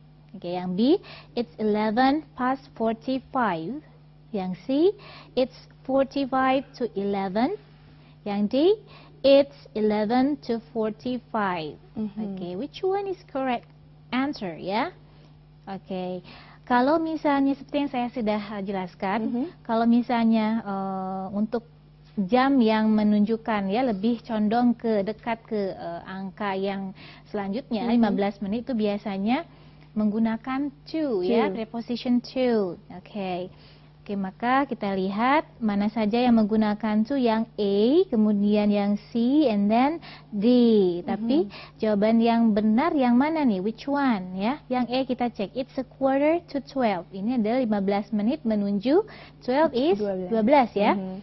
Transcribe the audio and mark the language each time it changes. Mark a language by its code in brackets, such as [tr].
[en] Oke, [id] yang B, [en] it's 11 past 45. [id] Yang C, [en] it's 45 to 11. [id] Yang D, [en] it's 11 to 45. Oke, which one is correct answer ya? Oke. [id] Kalau misalnya seperti yang saya sudah jelaskan, kalau misalnya untuk jam yang menunjukkan ya lebih condong ke dekat ke angka yang selanjutnya 15 menit itu biasanya menggunakan to ya, preposition to. Oke, maka kita lihat mana saja yang menggunakan to, yang A, kemudian yang C, [en] and then [id] D. Tapi jawaban yang benar yang mana nih? [en] Which one [id] ya? Yang A kita cek, [en] it's a quarter to 12. [id] Ini adalah 15 menit menuju 12 [en] is 12 [id] ya.